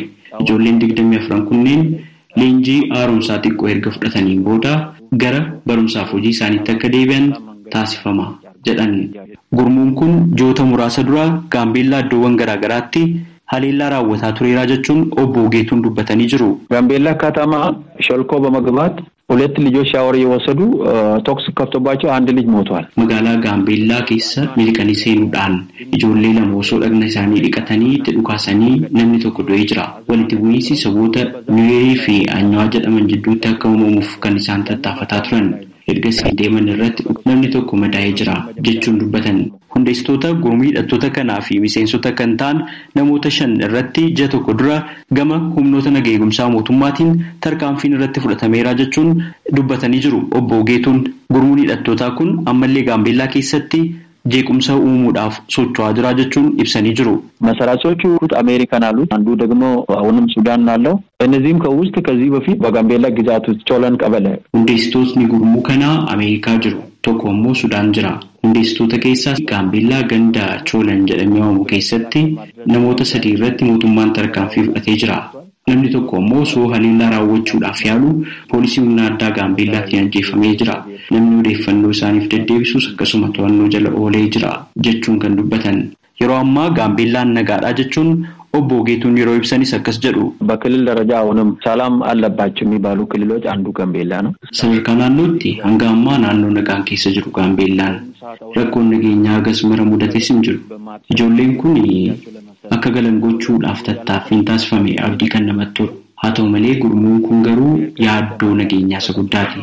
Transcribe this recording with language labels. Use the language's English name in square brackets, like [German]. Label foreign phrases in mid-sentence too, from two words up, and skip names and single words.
[Oromo] Ijoolleen 24 kunneen leenjii haaromsaa xiqqoo erga fudhataniin booda gara barumsaaf hojii isaaniitti akka deebi'an taasifama jedhan. Gurmuun kun joota muraasa dura Gaambeellaa iddoowwan garaagaraatti haleellaa raawwataa tureeraa jechuun obbo Ugeetuun dubbatanii jiru. [Amharic] ጋምቤላ ከተማ ሸልኮ በመግባት ሁለት ልጆች ሻወር እየወሰዱ ቶክስ ከፍቶባቸው አንድ ልጅ ሞቷል። [Oromo] magaalaa Gaambeellaa keessa milkaniin seenuudhaan ijoollee lama osoo dhagna isaanii dhiqatanii itti dhukaasanii namni tokko du'ee jira. Walitti bu'iinsi saboota Nuweerii fi Anyawaa jedhaman jidduutti akka uumamuuf kan isaan tattaafataa turan. Ergasii deeman irratti namni tokko madaa'ee jira jechuun dubbatan. Hundeessitoota gurmii hidhattoota kanaa fi miseensota kan ta'an namoota 5 irratti ji'a tokko dura gama humnoota nagaa eegumsaa mootummaatiin tarkaanfiin irratti fudhatameera jechuun dubbatanii jiru. Obbo Geetuun gurmuun hidhattootaa kun ammallee Gaambeellaa keessatti jeequmsa uumuudhaaf socho'aa jira jechuun ibsanii jiru. [Amharic] መሰራቾቹ አሜሪካን አሉት አንዱ ደግሞ አሁንም ሱዳን አለው እነዚህም ከውስጥ ከዚህ በፊት በጋምቤላ ግዛት ውስጥ ቾለን ቀበሌ [Oromo] hundeessitootni gurmuu kanaa Ameerikaa jiru tokko immoo Sudaan jira. Hundeessitoota keessaa Gaambeellaa ganda Cholan jedhamee waamamu keessatti namoota 3 irratti mootummaan tarkaanfii fudhatee jira. Namni tokko immoo soo haliillaa raawwachuudhaaf yaalu poolisii humna addaa Gaambeellaatiin ajjeefamee jira. Namni odeeffannoo isaaniif deddeebisuus akkasuma to'annoo jala oolee jira jechuun kan dubbatan. Yeroo ammaa Gaambeellaan nagaadhaa jechuun obbo Geetuun yeroo ibsanis akkas jedhu. [Amharic] በክልል ደረጃ አሁንም ሰላም አለባቸው የሚባሉ ክልሎች አንዱ ጋምቤላ ነው። [Oromo] Sadarkaa naannootti hanga ammaa naannoo nagaan keessa jiru Gaambeellaan. Rakkoon nageenyaa gasmara mudates hin jiru. Ijoolleen kun akka galan gochuudhaaf tattaaffiin taasifame abdii kan namatti tolu. Haa ta'u malee gurmuun kun garuu yaaddoo nageenyaa isa guddaati.